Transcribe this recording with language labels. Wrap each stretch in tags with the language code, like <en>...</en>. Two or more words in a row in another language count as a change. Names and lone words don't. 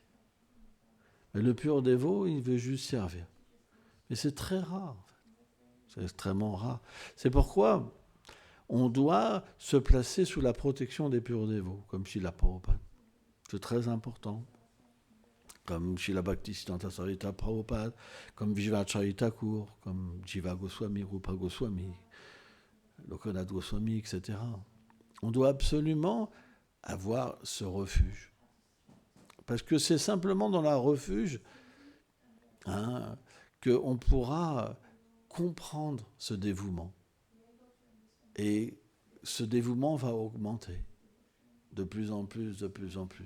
<fr>Mais le pur dévot, il veut juste servir. Mais c'est très rare, en fait. C'est extrêmement rare. C'est pourquoi on doit se placer sous la protection des purs dévots, comme Srila Prabhupada. C'est très important. Comme Srila Bhaktisiddhanta Sarita Prabhupada, comme Vishvacharya Thakur, comme Jiva Goswami, Rupa Goswami, Lokanath Goswami, etc. On doit absolument avoir ce refuge. Parce que c'est simplement dans le refuge qu'on pourra comprendre ce dévouement. Et ce dévouement va augmenter de plus en plus, de plus en plus.</fr>